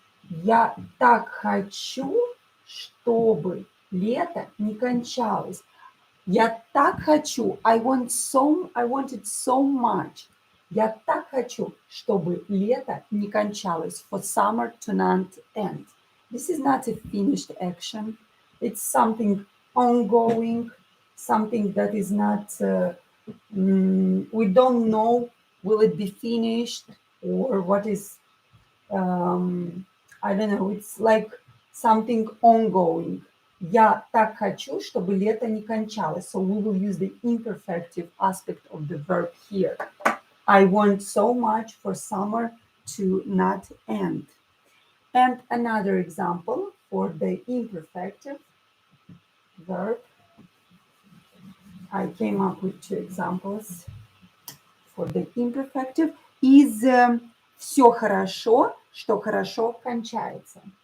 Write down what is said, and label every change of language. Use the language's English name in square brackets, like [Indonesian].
[Russian] Я так хочу, чтобы лето не кончалось. Я так хочу. [English] I want it so much. [Russian] Я так хочу, чтобы лето не кончалось. [English] For summer to not end. This is not a finished action. It's something ongoing, something that is not, we don't know, will it be finished or what is, I don't know, it's like something ongoing. [Russian] Я так хочу, чтобы лето не кончалось. [English] So we will use the imperfective aspect of the verb here. I want so much for summer to not end. And another example for the imperfective verb. I came up with two examples for the imperfective. Is [Russian] все хорошо, что хорошо кончается.